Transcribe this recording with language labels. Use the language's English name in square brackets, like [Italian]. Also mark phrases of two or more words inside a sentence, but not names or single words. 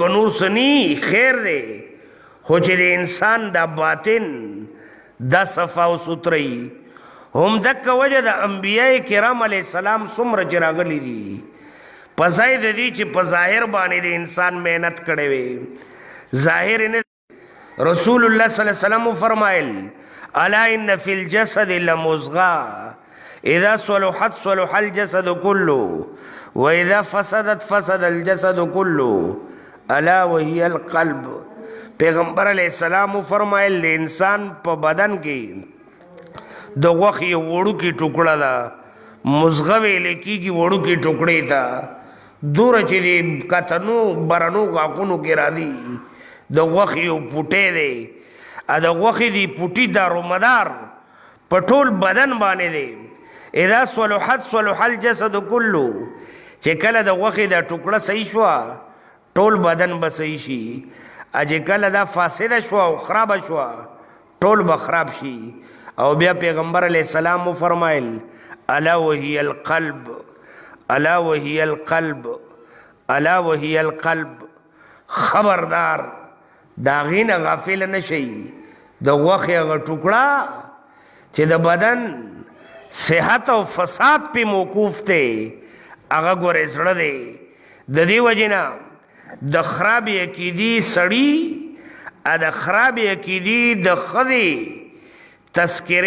[Pashto] نور څه نی خیر دی خو چې د انسان دا باطن دا صفا او سوترهی هم دکه وجه د انبیاء کرام علیه السلام څومره چې راغلي دي په ځای د دې چې په ظاهر باندې د انسان محنت کړی وي ظاهر نه رسول الله صلی الله علیه وسلم فرمایل [Arabic] الا ان فی الجسد لمضغه اذا صلحت صلح الجسد كله واذا فسدت فسد الجسد كله الا وهي القلب [Pashto] پیغمبر علیہ السلام فرمایل د انسان په بدن کې د غوښې وړوکې ټوکړه ده مضغه ویل کېږي وړوکې ټوکړې ته دوره چې د کتنو برنو غاقونو کې راځي د غوښې یو پوټی دی د غوښې د پوټي دارومدار په ټول بدن باندې دی [Arabic] اذا صلحت صلح الجسد كله [Pashto] چې کله د غوښې دا ټوکړه صحیح شوه ټول بدن به صحیح شي چې کله دا فاسده شوه او خرابه شوه ټول به خراب شي او بیا پیغمبر علیه السلام وفرمایل [Arabic] الا وهي القلب الا وهي القلب الا وهي القلب [Pashto] خبردار دا غینه غافل نشي د غوښې هغه ټوکړه چې د بدن صحت او فساد پې موقوف دی هغه ګورې زړه دی د دې وجې نه د خرابې عقیدې سړي د خرابې عقیدې د ښځې تذکرې